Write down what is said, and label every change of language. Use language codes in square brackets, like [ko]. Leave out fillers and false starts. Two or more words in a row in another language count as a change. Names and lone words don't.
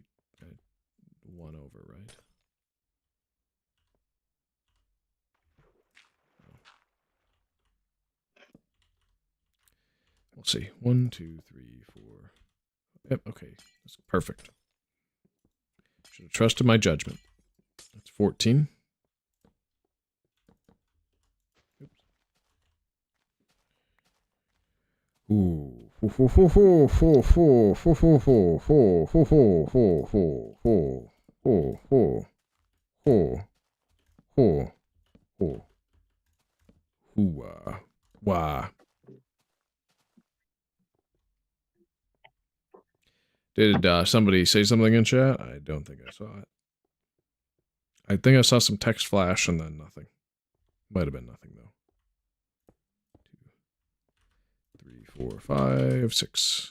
[en] 1 over, right? We'll see. 1, 2, 3, 4. Yep, okay. That's perfect. Should have trusted my judgment. That's 14. Oops. Ooh. Ho ho ho ho ho ho ho ho ho ho ho ho ho ho ho ho ho ho ho hoo wah. Did somebody say something in chat? I don't think I saw it. I think I saw some text flash and then nothing. Might have been nothing though. 2, 3, 4, 5, 6.